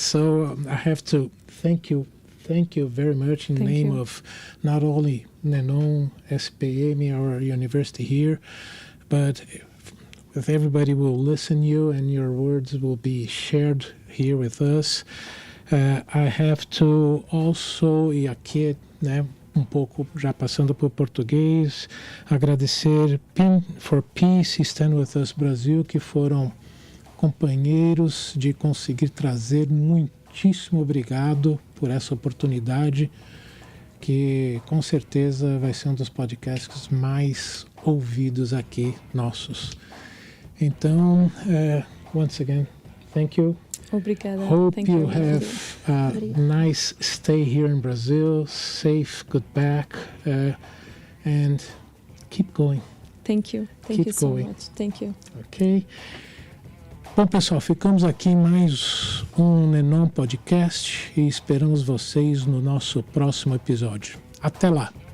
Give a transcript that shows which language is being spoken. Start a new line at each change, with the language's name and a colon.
English: So I have to thank you very much in the name of not only Nenom, SPM, our university here, but with everybody who will listen you, and your words will be shared here with us. I have to also,
Portuguese: e aqui, pouco já passando para o português, agradecer PIN for Peace, Stand With Us Brasil, que foram companheiros de conseguir trazer. Muitíssimo obrigado por essa oportunidade, que com certeza vai ser um dos podcasts mais ouvidos aqui nossos.
English: Então, once again, thank you.
Portuguese: Obrigada.
English: Hope you have a nice stay here in Brazil, safe, good back, and keep going. Thank you. Thank you so much. Thank you. Ok.
Portuguese: Bom, pessoal, ficamos aqui em mais um Nenom Podcast e esperamos vocês no nosso próximo episódio. Até lá!